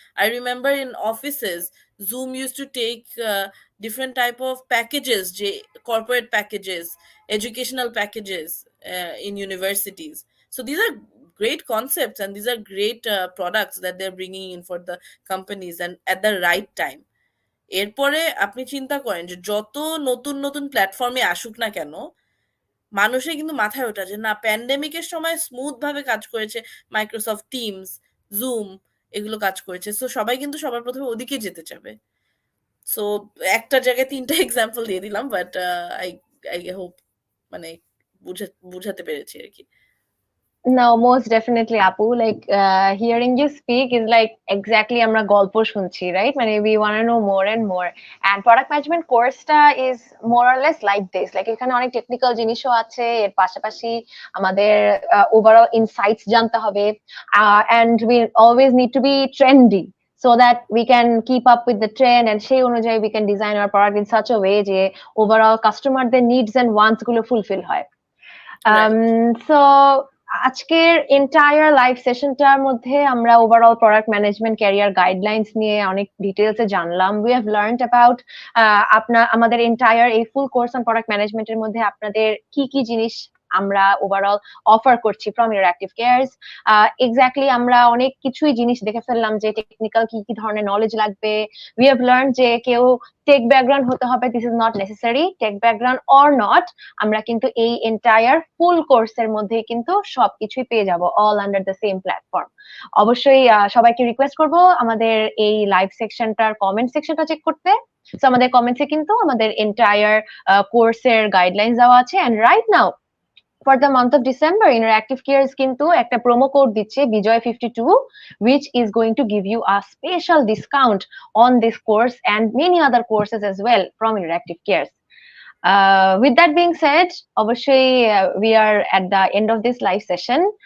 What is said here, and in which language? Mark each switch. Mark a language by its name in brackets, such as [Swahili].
[English] I remember in offices, Zoom used to take different type of packages, corporate packages, educational packages in universities. So these are great concepts, and these are great products that they're bringing in for the companies, and at the right time. [Bangla] এরপরে আপনি চিন্তা করেন যে যত নতুন নতুন প্ল্যাটফর্মে আসুক না কেন, মানুষের কিন্তু মাথায় ওঠা যে না, প্যান্ডেমিকের সময় স্মুথ ভাবে কাজ করেছে মাইক্রোসফট টিমস, জুম, এগুলো কাজ করেছে, সো সবাই কিন্তু সবার প্রথমে ওদিকে যেতে চাবে। সো একটা জায়গায় তিনটা এক্সাম্পল দিয়ে দিলাম, বাট আই হোপ মানে বুঝাতে পেরেছি আর কি। [English] No, most definitely, Apu. Like hearing you speak is like exactly [Bangla] আমরা গল্প শুনছি, [English] right? মানে we want to know more and more. And product management course-টা is more or less like this. [Bangla] Like এখানে অনেক টেকনিক্যাল জিনিসও আছে, এর পাশাপাশি আমাদের overall insights জানতে হবে. [English] And we always need to be trendy so that we can keep up with the trend and [Bangla] সেই অনুযায়ী [English] we can design our product in such a way যে overall customer-দের needs and wants গুলো fulfill হয়. Right. [Bangla] So আজকের entire live সেশনটার মধ্যে আমরা overall product management career guidelines নিয়ে অনেক ডিটেলসে জানলাম। [English] we have learned about [Bangla] আমাদের এন্টায়ার এই ফুল কোর্স অন প্রোডাক্ট ম্যানেজমেন্টের মধ্যে আপনাদের কি কি জিনিস আমরা ওভারঅল অফার করছি [English] From your active cares. [Bangla] Exactly আমরা অনেক কিছুই জিনিস দেখে ফেললাম যে টেকনিক্যাল কি কি ধরনের নলেজ লাগবে। উই হ্যাভ লার্ন যে কেউ টেক ব্যাকগ্রাউন্ড হতে হবে, [English] This is not necessary. [Bangla] Take background or not, আমরা কিন্তু এই এন্টায়ার ফুল কোর্সের মধ্যে কিন্তু সবকিছুই পেয়ে যাব, [English] All under the same platform. [Bangla] অবশ্যই সবাইকে রিকোয়েস্ট করব আমাদের এই লাইভ সেকশনটার কমেন্ট সেকশনটা চেক করতে। সো আমাদের কমেন্টসে কিন্তু আমাদের এন্টায়ার কোর্সের গাইডলাইন্স দেওয়া আছে। [English] And right now for the month of December, Interactive Cares কিন্তু একটা promo code দিচ্ছে Bijoy 52, which is going to give you a special discount on this course and many other courses as well from Interactive Cares. With that being said, অবশ্যই we are at the end of this live session.